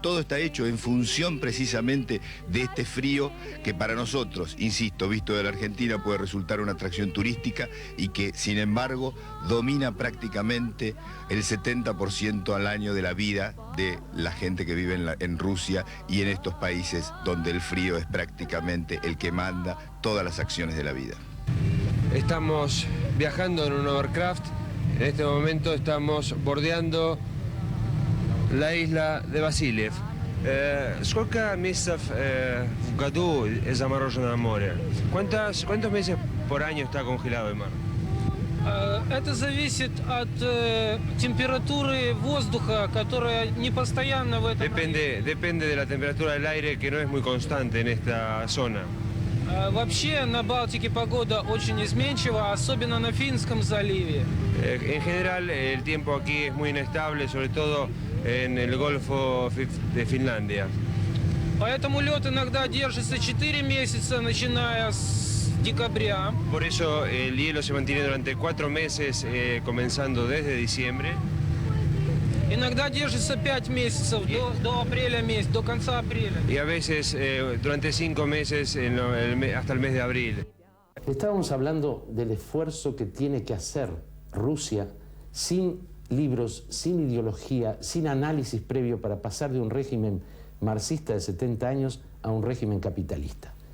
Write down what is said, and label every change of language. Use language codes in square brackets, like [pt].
[es] Todo está hecho en función precisamente de este frío que para nosotros, insisto, visto de la Argentina puede resultar una atracción turística y que sin embargo domina prácticamente el 70% al año de la vida de la gente que vive en Rusia y en estos países donde el frío es prácticamente el que manda todas las acciones de la vida. Estamos viajando en un hovercraft. En este momento estamos bordeando la isla de Васильев. [ru] Сколько месяцев в году заморожено море? [es] ¿Cuántos meses por año está congelado el mar? [ru] Это зависит от температуры воздуха, которая не постоянно в этом. [es] Depende de la temperatura del aire, que no es muy constante en esta zona. [ru] Вообще на Балтике погода очень изменчива, особенно на Финском заливе. [es] En general el tiempo aquí es muy inestable, sobre todo en el Golfo de Finlandia. [ru] Поэтому лед иногда держится 4 месяца, начиная с декабря. [es] Por eso el hielo se mantiene durante 4 meses, comenzando desde diciembre. [ru] Иногда держится 5 месяцев, до апреля месяца, до конца апреля. [es] Y a veces durante 5 meses hasta el mes de abril. Estábamos hablando del esfuerzo que tiene que hacer Rusia sin libros, sin ideología, sin análisis previo para pasar de un régimen marxista de 70 años a un régimen capitalista.